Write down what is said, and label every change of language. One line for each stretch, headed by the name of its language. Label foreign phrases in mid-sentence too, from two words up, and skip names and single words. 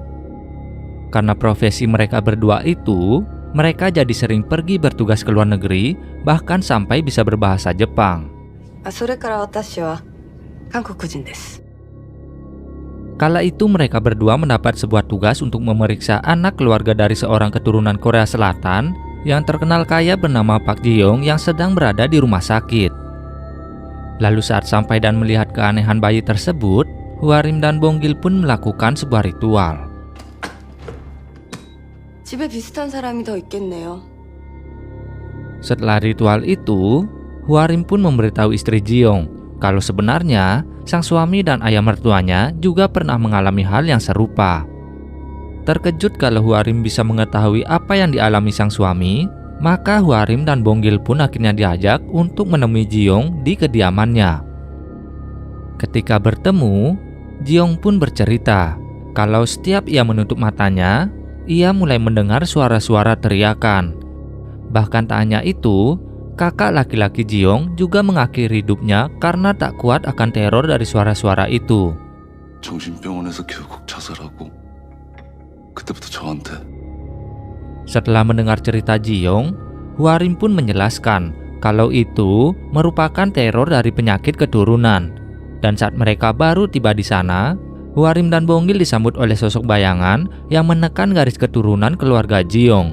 Indonesian: Karena profesi mereka berdua itu, mereka jadi sering pergi bertugas ke luar negeri, bahkan sampai bisa berbahasa Jepang.
Japanese: それから私は韓国人 desu.
Indonesian: Kala itu mereka berdua mendapat sebuah tugas untuk memeriksa anak keluarga dari seorang keturunan Korea Selatan yang terkenal kaya bernama Park Ji-young yang sedang berada di rumah sakit. Lalu saat sampai dan melihat keanehan bayi tersebut, Hwarim dan Bonggil pun melakukan sebuah ritual.
Korean: 집에 비슷한 사람이 더 있겠네요.
Indonesian: Setelah ritual itu, Hwarim pun memberitahu istri Ji-young kalau sebenarnya sang suami dan ayah mertuanya juga pernah mengalami hal yang serupa. Terkejut kalau Hwarim bisa mengetahui apa yang dialami sang suami, maka Hwarim dan Bonggil pun akhirnya diajak untuk menemui Ji-young di kediamannya. Ketika bertemu, Ji-young pun bercerita kalau setiap ia menutup matanya, ia mulai mendengar suara-suara teriakan. Bahkan tak hanya itu, kakak laki-laki Ji-young juga mengakhiri hidupnya karena tak kuat akan teror dari suara-suara itu.
Korean: 정신병원에서 결국 자살하고 그때부터 저한테.
Indonesian: Setelah mendengar cerita Ji-young, Hwarim pun menjelaskan kalau itu merupakan teror dari penyakit keturunan. Dan saat mereka baru tiba di sana, Hwarim dan Bonggil disambut oleh sosok bayangan yang menekan garis keturunan keluarga Ji-young.